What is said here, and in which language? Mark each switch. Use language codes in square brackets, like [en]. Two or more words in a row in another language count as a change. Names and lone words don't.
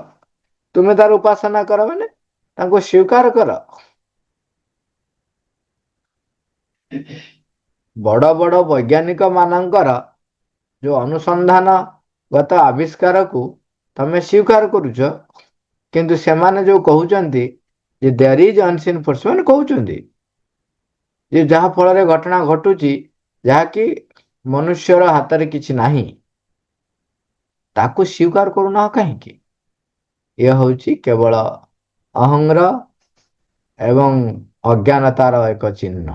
[or] ତୁମେ ତାର ଉପାସନା କର ମାନେ ତାଙ୍କୁ ସ୍ୱୀକାର କର। ବଡ଼ ବଡ଼ ବୈଜ୍ଞାନିକ ମାନଙ୍କର ଯୋଉ ଅନୁସନ୍ଧାନ ଗତ ଆବିଷ୍କାରକୁ ତମେ ସ୍ୱୀକାର କରୁଛ, କିନ୍ତୁ ସେମାନେ ଯୋଉ କହୁଛନ୍ତି ଯେ [en] there is unseen force, [or] ସେମାନେ କହୁଛନ୍ତି ଯେ ଯାହା ଫଳରେ ଘଟଣା ଘଟୁଛି, ଯାହାକି ମନୁଷ୍ୟର ହାତରେ କିଛି ନାହିଁ, ତାକୁ ସ୍ୱୀକାର କରୁନାହ କାହିଁକି? ଇଏ ହଉଛି କେବଳ ଅହଂର ଏବଂ ଅଜ୍ଞାନତାର ଏକ ଚିହ୍ନ।